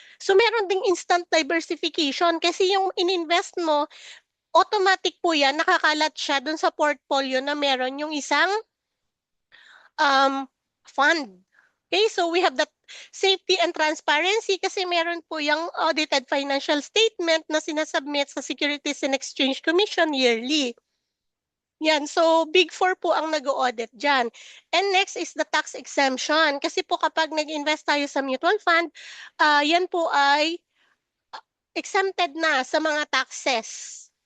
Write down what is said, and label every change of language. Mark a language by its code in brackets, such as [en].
[tl] So, meron ding instant diversification kasi yung ininvest mo, automatic po yan, nakakalat siya dun sa portfolio na meron yung isang fund. [en] Okay, so we have that safety and transparency [tl] kasi meron po yung audited financial statement na sinasubmit sa [en] Securities and Exchange Commission yearly. [tl] Yan, so Big Four po ang nag-audit dyan. [en] And next is the tax exemption. [tl] Kasi po kapag nag-invest tayo sa mutual fund, yan po ay exempted na sa mga taxes.